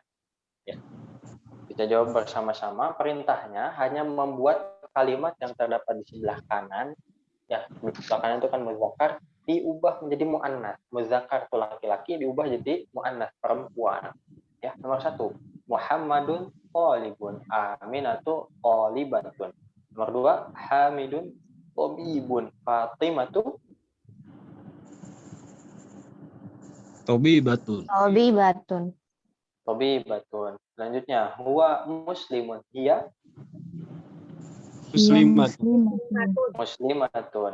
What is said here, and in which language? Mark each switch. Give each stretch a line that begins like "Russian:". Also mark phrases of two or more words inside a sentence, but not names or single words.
Indonesian: Ya, kita jawab bersama-sama. Perintahnya hanya membuat kalimat yang terdapat di sebelah kanan. Ya, di sebelah kanan itu kan muzakkar diubah menjadi muannas. Muzakkar itu laki-laki diubah jadi muannas perempuan. Ya, nomor 1.
Arabic: محمدٌ قالبٌ، آمنةُ قالبةٌ. Nomor 2, حامدٌ طبيبٌ، فاطمةُ Tobibatun. tabibatun.
Indonesian: Selanjutnya,
Arabic: هو مسلمٌ,
Indonesian: dia muslimatun.